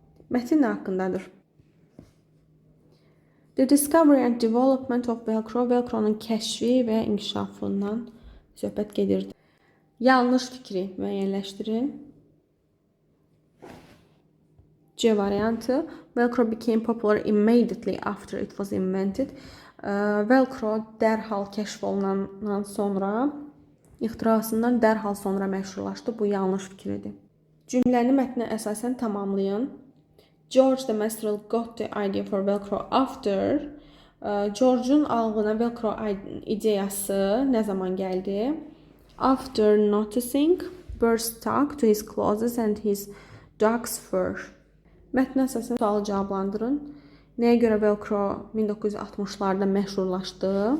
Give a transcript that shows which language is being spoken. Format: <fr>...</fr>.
<az>Mətn haqqındadır.</az> <en>The discovery and development of Velcro,</en> <az>Velcro'nun kəşfi və inkişafından söhbət gedirdi. Yanlış fikri müəyyənləşdirin. C variantı.</az> <en>Velcro became popular immediately after it was invented.</en> <az>Velcro dərhal kəşf olunandan sonra, ixtirasından dərhal sonra məşhurlaşdı. Bu yanlış fikirdir. Cümləni mətnə əsasən tamamlayın.</az> <en>George the Minstrel got the idea for Velcro after.</en> <az>George'un ağlına Velcro ideyası nə zaman gəldi?</az> <en>After noticing birds stuck to his clothes and his dog's fur.</en> <az>Mətnə əsasən sualı cavablandırın. Nəyə görə Velcro 1960'larda məşhurlaşdı?</az>